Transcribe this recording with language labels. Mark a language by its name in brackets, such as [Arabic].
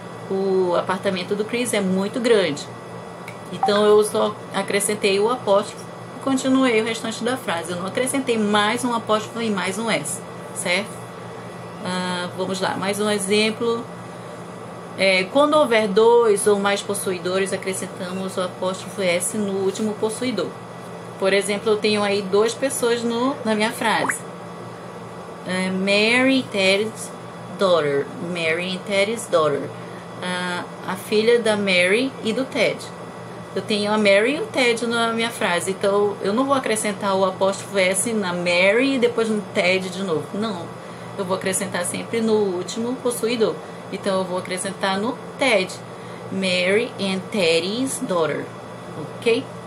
[Portuguese] O apartamento do Chris é muito grande. Então eu só acrescentei o apóstrofo, continuei o restante da frase. Eu não acrescentei mais um apóstrofo e mais um S, certo? Vamos lá, mais um exemplo. Quando houver dois ou mais possuidores, acrescentamos o apóstrofo S no último possuidor. Por exemplo, eu tenho aí duas pessoas na minha frase. [English] Mary and Teddy's daughter. Mary and Teddy's daughter. [Portuguese] A filha da Mary e do Ted. Eu tenho a Mary e o Ted na minha frase, então eu não vou acrescentar o apóstrofo S na Mary e depois no Ted de novo. Não, eu vou acrescentar sempre no último possuidor. Então eu vou acrescentar no Ted, [English] Mary and Teddy's daughter, [Portuguese] ok?